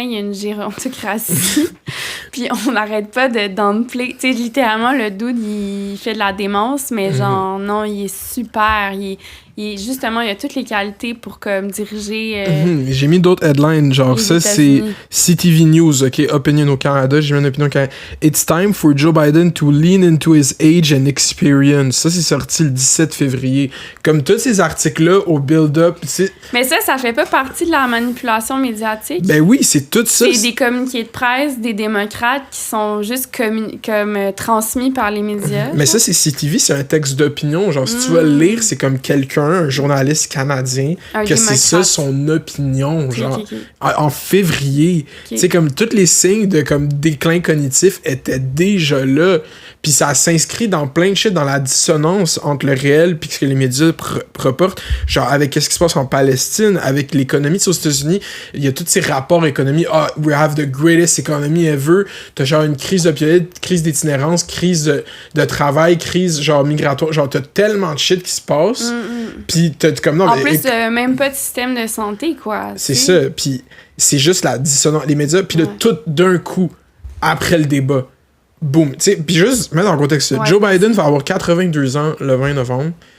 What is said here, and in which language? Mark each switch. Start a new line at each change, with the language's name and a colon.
French: Il y a une gérontocratie. Puis on n'arrête pas de downplay. Tu sais, littéralement, le dude, il fait de la démence, mais genre, non, il est super. Justement, il a toutes les qualités pour comme diriger. J'ai mis d'autres headlines, genre ça c'est CTV News, ok, Opinion au Canada, j'ai mis une opinion au Canada.
English: It's time for Joe Biden to lean into his age and experience.
French: Ça c'est sorti le 17 février. Comme tous ces articles-là au build-up. Mais ça fait pas partie de la manipulation médiatique. Ben oui, c'est tout ça. C'est des communiqués de presse des démocrates qui sont juste comme transmis par les médias. Mais ça c'est CTV, c'est un texte d'opinion. Genre si tu vas le lire, c'est comme quelqu'un, un journaliste canadien, que c'est ça son opinion, genre, en février. Tu sais, comme tous les signes de comme déclin cognitif étaient déjà là. Puis ça s'inscrit dans plein de shit, dans la dissonance entre le réel puis ce que les médias reportent. Genre, avec qu'est-ce qui se passe en Palestine, avec l'économie aux États-Unis, il y a tous ces rapports économiques.
English: Ah, we have the greatest economy ever.
French: T'as genre une crise d'opioïdes, crise d'itinérance, crise de travail, crise genre migratoire. Genre, t'as tellement de shit qui se passe. Puis t'as comme non. En plus, même pas de système de santé, quoi. C'est ça. Puis c'est juste la dissonance. Les médias, puis là, tout d'un coup, après le débat, boum. Tu sais, puis juste mettre en contexte, Joe Biden va avoir 82 ans le 20 novembre.